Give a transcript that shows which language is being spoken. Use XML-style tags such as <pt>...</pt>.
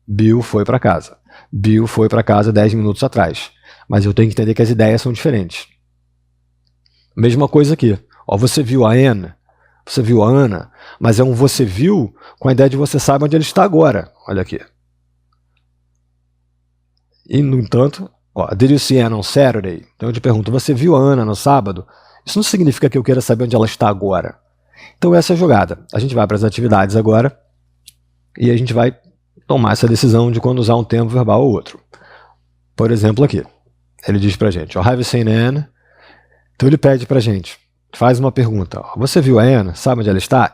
<pt>Bill foi para casa. Bill foi para casa 10 minutos atrás. Mas eu tenho que entender que as ideias são diferentes. Mesma coisa aqui. Ó, você viu a Anne? Você viu a Ana? Mas é um você viu com a ideia de você sabe onde ele está agora. Olha aqui. E, no entanto, ó,</pt> <en>did you see Anna on Saturday?</en> <pt>Então eu te pergunto, você viu a Ana no sábado? Isso não significa que eu queira saber onde ela está agora. Então essa é a jogada. A gente vai para as atividades agora e a gente vai tomar essa decisão de quando usar um tempo verbal ou outro. Por exemplo aqui, ele diz pra gente,</pt> <en>have you seen Anne?</en> <pt>Então ele pede pra gente, faz uma pergunta, ó, você viu a Anne? Sabe onde ela está?</pt>